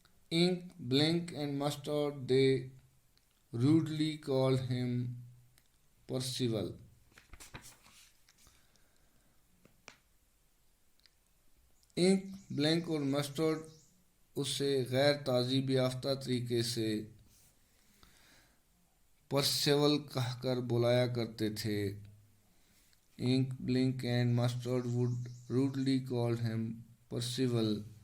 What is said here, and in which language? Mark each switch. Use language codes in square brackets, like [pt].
[en] Ink, Blink and Mustard, they rudely called him Percival. [ur] Ink, blank اور mustard اسے غیر تعذیب یافتہ طریقے سے پرسیول کہہ کر بلایا کرتے تھے. [en] Ink, Blink and Mustard would rudely call him Percival.